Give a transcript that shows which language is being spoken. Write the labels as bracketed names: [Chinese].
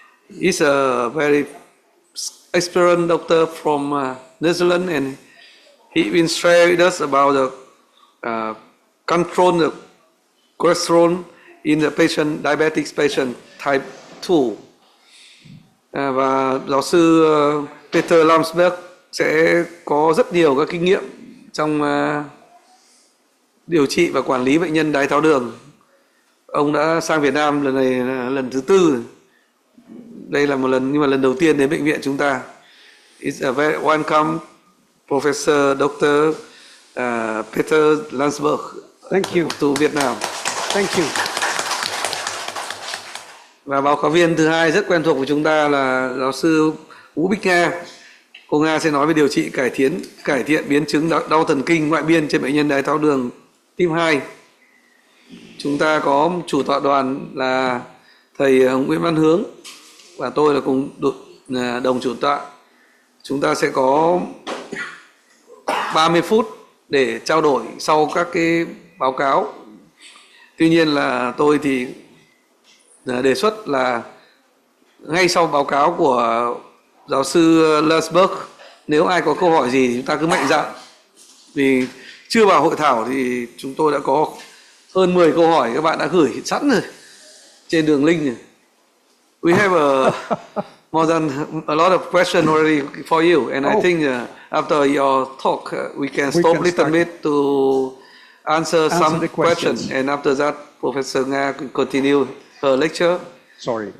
[English] He's a very experienced doctor from Netherlands, and he will share with us about the control the cholesterol in the patient, diabetic patient type 2. [Vietnamese] Và giáo sư Peter Landsberg sẽ có rất nhiều các kinh nghiệm trong điều trị và quản lý bệnh nhân đái tháo đường. Ông đã sang Việt Nam lần này là lần thứ 4. Đây là một lần, nhưng mà lần đầu tiên đến bệnh viện chúng ta. [English] It's a very welcome, Professor Dr. Peter Landsberg. Thank you. To Vietnam. Thank you. [Vietnamese] Và báo cáo viên thứ hai rất quen thuộc của chúng ta là giáo sư Vũ Bích Nga. Cô Nga sẽ nói về điều trị cải thiện biến chứng đau thần kinh ngoại biên trên bệnh nhân đái tháo đường type 2. Chúng ta có chủ tọa đoàn là thầy Nguyễn Văn Hướng và tôi là cùng đồng chủ tọa. Chúng ta sẽ có 30 phút để trao đổi sau các cái báo cáo. Tuy nhiên là tôi thì đề xuất là ngay sau báo cáo của giáo sư Landsberg, nếu ai có câu hỏi gì thì chúng ta cứ mạnh dạn. Vì chưa vào hội thảo thì chúng tôi đã có hơn 10 câu hỏi các bạn đã gửi sẵn rồi trên đường link rồi. [English] We have more than a lot of questions already for you, and I think after your talk we can stop a little bit to answer some questions, and after that Professor Nga can continue her lecture. Sorry.